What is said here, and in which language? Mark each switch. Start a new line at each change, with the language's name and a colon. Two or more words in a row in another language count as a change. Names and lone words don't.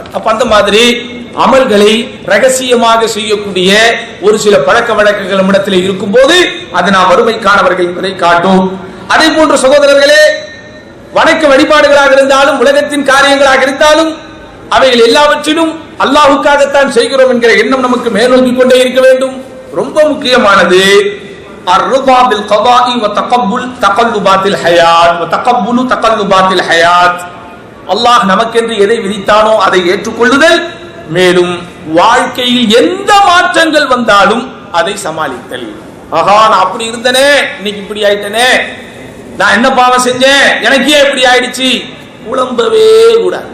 Tamil: அப்ப அந்த மாதிரி அமல்களை ரகசியமாக செய்யக்கூடிய ஒரு சில பழக்க வழக்கங்கள் நம்மிடத்தில் இருக்கும் போது அது நாம் வறுமைக்கானவர்கள் என்பதை காட்டும். அதே போன்ற சகோதரர்களே, வணக்க வழிபாடுகளாக இருந்தாலும் உலகத்தின் காரியங்களாக இருந்தாலும் அவைகள் எல்லாவற்றிலும் அல்லாஹ்வுக்காகத்தான் செய்கிறோம் என்கிற எண்ணம் நமக்கு மேலோங்கி கொண்டே இருக்க வேண்டும். ரொம்ப முக்கியமானது
Arabic: الرضا بالقضاء وتقبل تقلبات الحياة وتقبل تقلبات الحياة.
Tamil: அல்லாஹ் நமக்கென்று எதை விதித்தானோ அதை ஏற்றுக்கொள்ளுதல், மேலும் வாழ்க்கையில் எந்த மாற்றங்கள் வந்தாலும் அதை சமாளித்தல். ஆஹா, நான் அப்படி இருந்தனே, இன்னைக்கு இப்படி ஆயிட்டனே, நான் என்ன பாவம் செஞ்சேன், எனக்கே இப்படி ஆயிடுச்சு, புலம்பவே கூடாது.